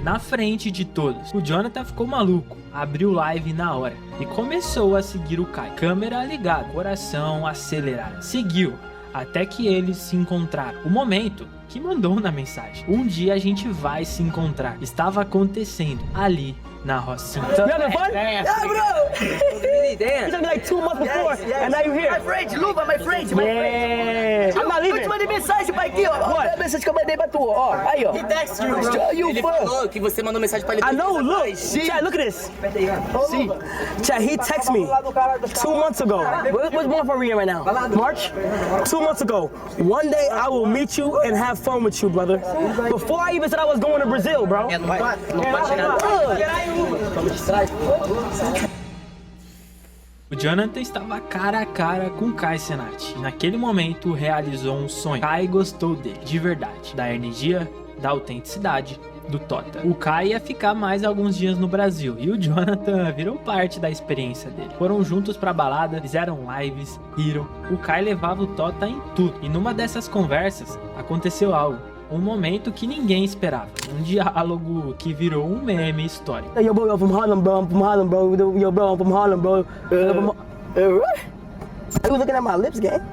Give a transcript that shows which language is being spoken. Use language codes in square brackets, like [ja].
[pt] Na frente de todos, o Jonathan ficou maluco, abriu live na hora e começou a seguir o Kai. Câmera ligada, coração acelerado. Seguiu, até que eles se encontraram. O momento que mandou na mensagem. Um dia a gente vai se encontrar. Estava acontecendo ali na Rocinha. [en] You having fun? Yeah, bro. It's only like 2 months before, and now you're here. My friend, Luva, my friend, my Yeah. I'm not [pt] Eu te [en] leaving. [pt] mandei mensagem pra aqui, ó. Olha a mensagem que eu mandei pra tu, ó. Aí, ó. Ele falou que você mandou mensagem pra ele. [en] I know, look. Chad, look at this. See, Chad, he texted me 2 months ago. What month are we in right now? March? 2 months ago. One day I will meet you and have fun with you, brother. Before I even said I was going to Brazil, bro. [pt] Não pode chegar. O Jonathan estava cara a cara com Kai Cenat. E naquele momento realizou um sonho. Kai gostou dele, de verdade. Da energia, da autenticidade, do Tota. O Kai ia ficar mais alguns dias no Brasil. E o Jonathan virou parte da experiência dele. Foram juntos pra balada, fizeram lives, riram. O Kai levava o Tota em tudo. E numa dessas conversas, aconteceu algo. Um momento que ninguém esperava. Um diálogo que virou um meme histórico. [en] Hey, yo, bro, I'm from Harlem, bro. I'm from Harlem, bro. Yo, bro, I'm from Harlem, bro. What? Are you looking at my lips, gang?